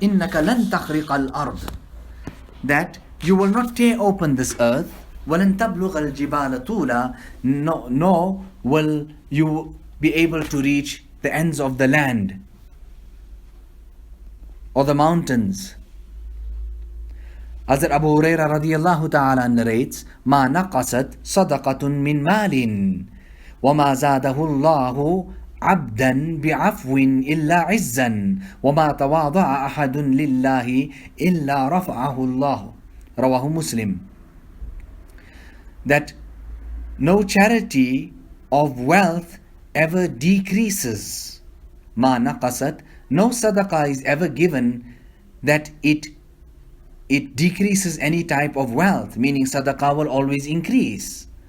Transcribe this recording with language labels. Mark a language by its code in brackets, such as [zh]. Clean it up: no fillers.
[ar] إِنَّكَ لَن تَخْرِقَ الْأَرْضِ, [en] that you will not tear open this earth. [ar] وَلَن تَبْلُغَ الْجِبَالَ طُولًا, [en] nor will you be able to reach the ends of the land or the mountains. [ar] Hazrat Abu Hurairah radiyallahu ta'ala [en] narrates, [ar] مَا نَقَصَتْ صَدَقَةٌ مِّن مَالٍ وَمَا زَادَهُ اللَّهُ عَبْدًا بِعَفْوٍ إِلَّا عِزًّا وَمَا تَوَاضَعَ أَحَدٌ لِلَّهِ إِلَّا رَفَعَهُ اللَّهُ. Rawahu Muslim. [en] That no charity of wealth ever decreases. [ar] Ma naqasat, [en] no sadaqah is ever given that it decreases any type of wealth, meaning sadaqah will always increase.